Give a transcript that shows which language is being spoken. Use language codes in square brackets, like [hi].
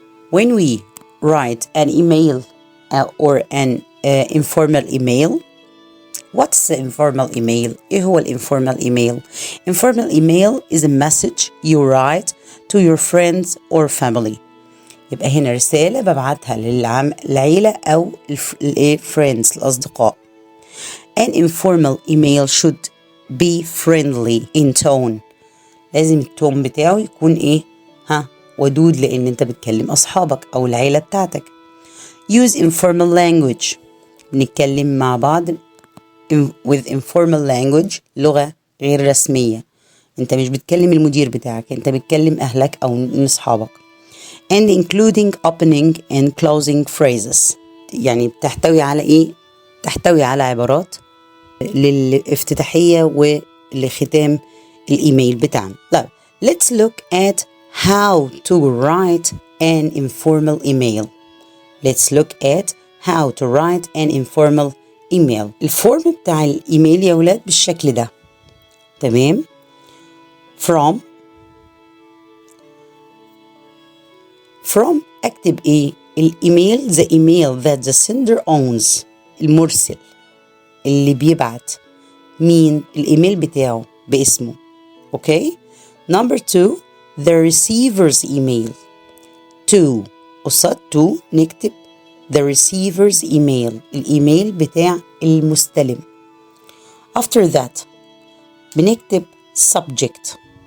[en] When we write an email or an informal email. What's the informal email? [ar] إيه هو [en] informal email? Informal email is a message you write to your friends or family. [ar] يبقى هنا رسالة ببعتها للعيلة أو friends الأصدقاء. [en] An informal email should be friendly in tone. [ar] لازم التون بتاعه يكون ودود، لأن أنت بتكلم أصحابك أو العيلة بتاعتك. [en] Use informal language. [ar] بنتكلم مع بعض [en] with informal language، [ar] لغة غير رسمية. أنت مش بتكلم المدير بتاعك، أنت بتكلم أهلك أو أصحابك. [en] And including opening and closing phrases. [ar] يعني بتحتوي على إيه؟ تحتوي على عبارات للافتتاحية ولختام الإيميل بتاعنا. [en] طيب let's look at how to write an informal email. Let's look at how to write an informal [ar] ايميل. الفورم بتاع الايميل يا ولاد بالشكل ده، تمام. from اكتب ايه؟ الايميل [en] the email that the sender owns، [ar] المرسل اللي بيبعت، مين؟ الايميل بتاعه باسمه. اوكي. [en] number 2 the receiver's email. [ar] 2 قصاد 2 نكتب [en] the receiver's email، [ar] الايميل بتاع المستلم. [en] after that بنكتب subject.